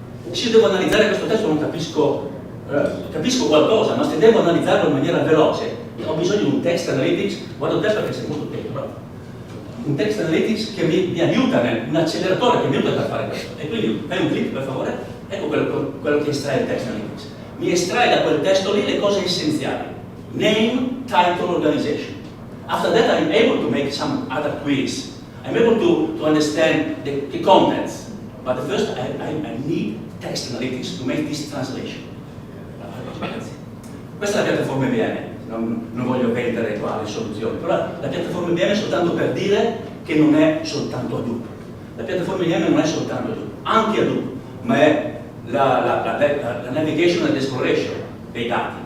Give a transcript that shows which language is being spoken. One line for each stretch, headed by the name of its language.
Italian: Se io devo analizzare questo testo non capisco qualcosa, ma se devo analizzarlo in maniera veloce, ho bisogno di un text analytics, guardo il testo perché c'è molto tempo, però. Un text analytics che mi aiuta, un acceleratore che mi aiuta per fare questo. E quindi fai un clic per favore. Ecco quello che estrae il text analytics. Mi estrae da quel testo lì le cose essenziali.
English: Name, title, organization. After that I'm able to make some other quiz. I'm able to understand the contents. But first I need text analytics to make this translation.
Italian: Questa è la piattaforma IBM. Non voglio vendere qua le soluzioni, però la piattaforma IBM è soltanto per dire che non è soltanto Hadoop. La piattaforma IBM non è soltanto Hadoop, anche Hadoop, ma è la
English: navigation and exploration
Italian: dei dati.